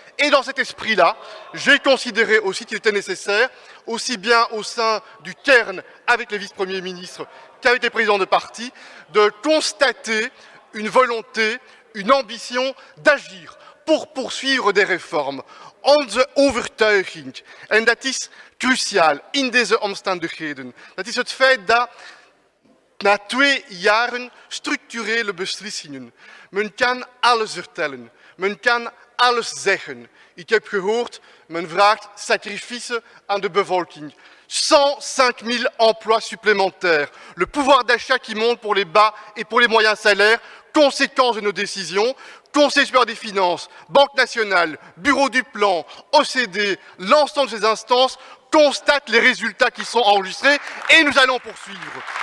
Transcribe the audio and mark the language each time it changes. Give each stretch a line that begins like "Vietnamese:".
French: Et dans cet esprit-là, j'ai considéré aussi qu'il était nécessaire, aussi bien au sein du Cairn avec les vice-premiers ministres qu'avec les présidents de parti, de constater une volonté, une ambition d'agir pour poursuivre des réformes.
Dutch: Onze overtuiging, en dat is cruciaal in deze omstandigheden, dat is het feit dat na 2 jaren structurele beslissingen, men kan alles vertellen, men kan alles zeggen. Ik heb gehoord, men vraagt sacrifice aan de bevolking.
French: 105 000 emplois supplémentaires, le pouvoir d'achat qui monte pour les bas et pour les moyens salaires, conséquence de nos décisions. Conseil supérieur des finances, Banque nationale, Bureau du plan, OCDE, l'ensemble de ces instances constatent les résultats qui sont enregistrés et nous allons poursuivre.